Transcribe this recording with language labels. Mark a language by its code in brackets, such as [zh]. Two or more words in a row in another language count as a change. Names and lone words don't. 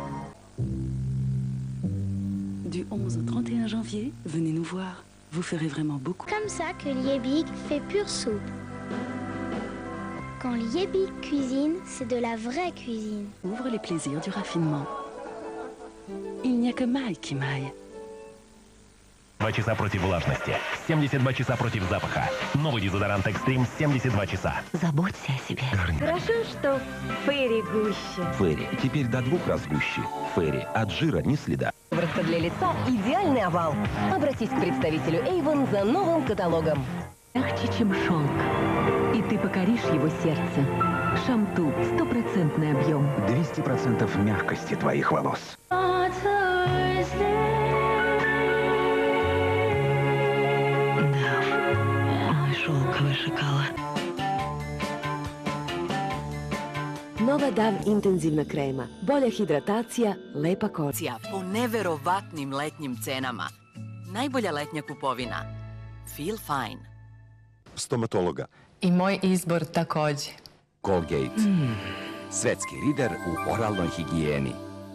[fr] Du 11 au 31 janvier, venez nous voir. Vous ferez vraiment beaucoup. Comme ça que Liebig fait pure soupe. Quand Liebig cuisine, c'est de la vraie cuisine. Ouvre les plaisirs du raffinement. Il n'y a que Maille qui maille. [ru] 2 часа против влажности, 72 часа против запаха. Новый дезодорант Extreme 72 часа. Заботься о себе. Хорошо, что Фейри гуще. Фейри теперь до 2 раз гуще. Фейри от жира ни следа. Сыворотка для лица – идеальный овал. Обратись к представителю Avon за новым каталогом. Легче, чем шелк. И ты покоришь его сердце. Шамту – 100% объем. 200% мягкости твоих волос. Шелковый шоколад. [sr] Nova DAV intenzivna krema. Bolja hidratacija, lepa koža. Po neverovatnim letnjim cenama. Najbolja letnja kupovina. [en] Feel fine. [sr] Stomatologa. I moj izbor također. Colgate. Svetski lider u oralnoj higijeni.